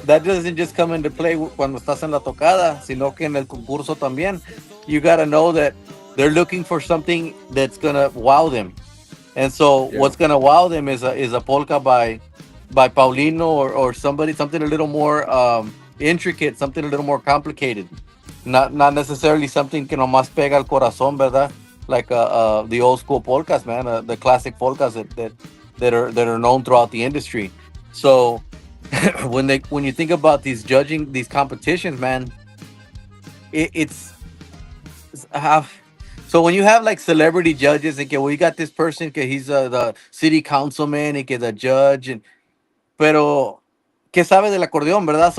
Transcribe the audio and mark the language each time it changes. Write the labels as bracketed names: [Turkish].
[English] that doesn't just come into play [Spanish] cuando estás en la tocada, sino que en el concurso también. [English] You gotta know that they're looking for something that's gonna wow them. And so Yeah. what's gonna wow them is a polka by Paulino, or something a little more intricate, something a little more complicated. Not necessarily something [Spanish] que nomás pega al corazón, ¿verdad? [English] Like the old school polkas, man, the classic polkas that are known throughout the industry. So when you think about these competitions, man, it's how. So when you have like celebrity judges, and que we got this person, que he's the city councilman, and que the judge, and [Spanish] pero que sabe del acordeón, ¿verdad?